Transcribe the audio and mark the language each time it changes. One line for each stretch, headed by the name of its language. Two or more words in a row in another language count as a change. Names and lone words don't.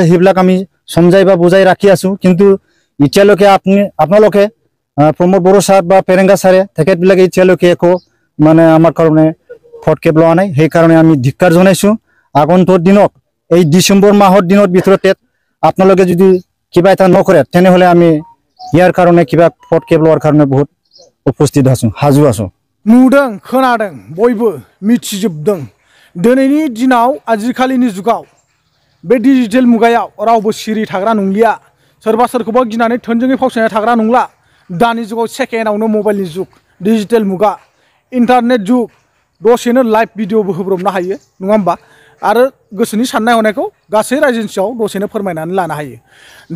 Assamese: সেইবিলাক আমি সমজাই বা বুজাই ৰাখি আছো কিন্তু এতিয়ালৈকে আপোনালোকে প্ৰমোদ বড়ো ছাৰ বা ফেৰেংগা ছাৰে তেখেতবিলাকে এতিয়ালৈকে একো মানে আমাৰ কাৰণে ফটকেপ লোৱা নাই সেইকাৰণে আমি ধিক্কাৰ জনাইছো আগন্তুক দিনত এই ডিচেম্বৰ মাহৰ দিনৰ ভিতৰতে আপোনালোকে যদি কিবা এটা নকৰে তেনেহ'লে আমি ইয়াৰ কাৰণে কিবা ফটকেপ লোৱাৰ কাৰণে বহুত উপস্থিত আছো হাজু আছো
Bodo: नुदों खोनादों बयबो मिथिजोबदों दिनैनि दिनाव आजिखालिनि जुगाव बे डिजिटेल मुगायाव रावबो सिरि थाग्रा नंलिया सोरबा सोरखौबा गिनानै थोंजोङै फावसायना थाग्रा नंला दानि जुगाव सेकेन्डआवनो मबाइलनि जुग डिजिटेल मुगा इन्टारनेट जुग दसेनो
English: live videoबो
Bodo: होब्रबनो हायो नङा होमबा आरो गोसोनि साननाय हनायखौ गासै रायजोनि सायाव दसेनो फोरमायनानै लानो हायो दा